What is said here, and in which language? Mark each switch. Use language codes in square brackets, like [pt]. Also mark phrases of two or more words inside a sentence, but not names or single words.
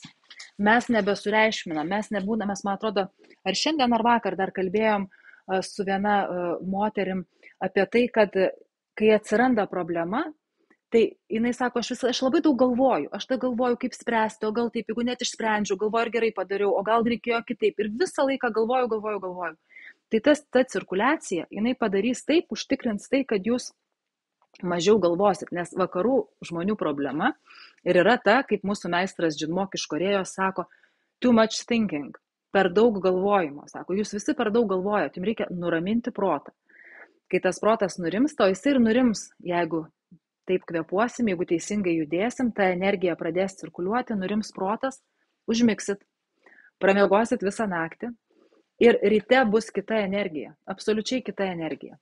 [lt] Mes nebesureišminam, mes, man atrodo, ar šiandien ar vakar dar kalbėjom su viena moterim apie tai, kad kai atsiranda problema, tai jinai sako, aš labai daug galvoju, aš tai galvoju, kaip spręsti, o gal taip, jeigu net išsprendžiau, galvoju, ar gerai padariau, o gal reikėjo kitaip. Ir visą laiką galvoju. Tai ta cirkuliacija, jinai padarys taip, užtikrins tai, kad jūs mažiau galvosit, nes vakarų žmonių problema ir yra ta, kaip mūsų meistras Džinmok iš Korėjos sako, [en] too much thinking, [lt] per daug galvojimo. Sako, jūs visi per daug galvojat, jums reikia nuraminti protą. Kai tas protas nurimsta, o jis ir nurims, jeigu taip kvėpuosim, jeigu teisingai judėsim, ta energija pradės cirkuliuoti, nurims protas, užmigsit, pramiegosit visą naktį ir ryte bus kita energija, absoliučiai kita energija.